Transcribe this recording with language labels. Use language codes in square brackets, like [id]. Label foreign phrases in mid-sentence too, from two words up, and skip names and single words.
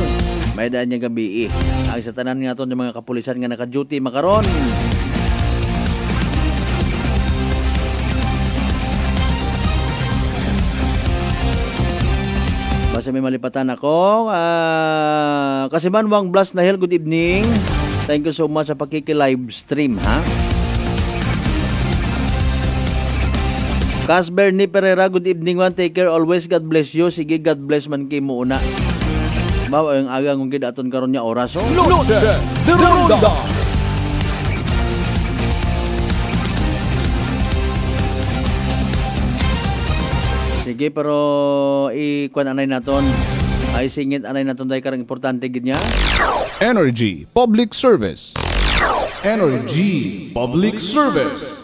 [akl] May daan niya gabi Ang sa tanan nga to ng mga kapulisan nga naka-duty makaron. sa may malipatan ako. Kasimanwang Blas na Hel, [en] good evening. Thank you so much [akl] sa pakiki-live stream, ha? [en] Casper ni Pereira, good evening man. Take care always. God bless you. [akl] Sige, [en] God bless [akl] man kay mo una. Bawa yung aga kung kidaton karon niya oras. Oh. Noche de Ronda. Sige, pero ikuan anay naton. Ay singit anay naton dahil karang importante gid niya. Energy Public Service. Energy Public Service.